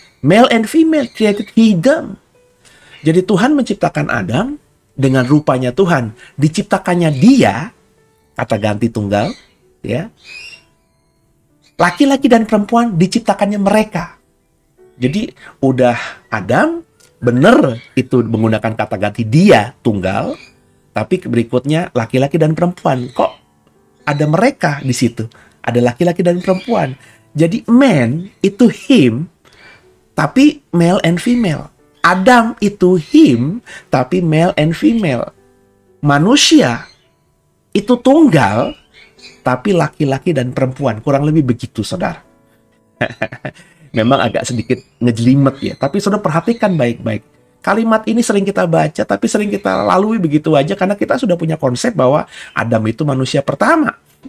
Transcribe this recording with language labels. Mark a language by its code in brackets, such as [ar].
[en] Male and female created He them. [id] Jadi Tuhan menciptakan Adam, dengan rupanya Tuhan, diciptakannya dia, kata ganti tunggal, ya. Laki-laki dan perempuan diciptakannya mereka. Jadi udah Adam, bener itu menggunakan kata ganti dia, tunggal. Tapi berikutnya laki-laki dan perempuan. Kok ada mereka di situ? Ada laki-laki dan perempuan. [en] Jadi man itu him, tapi male and female. Adam itu him, tapi male and female. [id] Manusia itu tunggal, tapi laki-laki dan perempuan. Kurang lebih begitu, saudara. Memang agak sedikit ngejelimet ya. Tapi saudara perhatikan baik-baik. Kalimat ini sering kita baca, tapi sering kita lalui begitu aja karena kita sudah punya konsep bahwa Adam itu manusia pertama.